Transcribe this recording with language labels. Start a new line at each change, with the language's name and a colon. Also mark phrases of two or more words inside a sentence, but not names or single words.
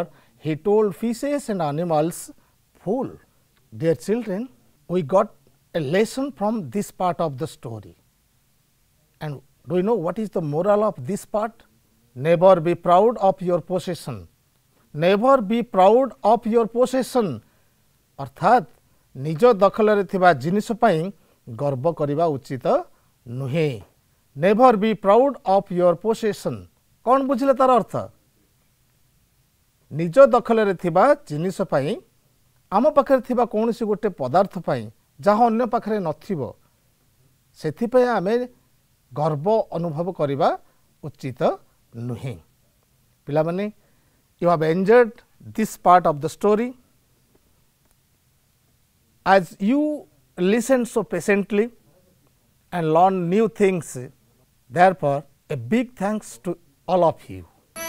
English: he told fishes and animals fool dear children we got a lesson from this part of the story and do you know what is the moral of this part never be proud of your possession never be proud of your possession
Odia: ଅର୍ଥାତ ନିଜ ଦଖଲ ରେ ଥିବା ଜିନିଷ ପାଇଁ ଗର୍ବ କରିବା ଉଚିତ ନୁହେଁ
English: never be proud of your possession
Odia: କଣ ବୁଝିଲେ ତାର ଅର୍ଥ ନିଜ ଦଖଲ ରେ ଥିବା ଜିନିଷ ପାଇଁ ଆମ ପାଖରେ ଥିବା କୌଣସି ଗୋଟେ ପଦାର୍ଥ ପାଇଁ ଯାହା ଅନ୍ୟ ପାଖରେ ନଥିବ ସେଥି ପାଇଁ ଆମେ ଗର୍ବ ଅନୁଭବ କରିବା ଉଚିତ ନୁହେଁ ପିଲା ମାନେ
English: you have enjoyed this part of the story as you listen so patiently and learn new things therefore a big thanks to all of you.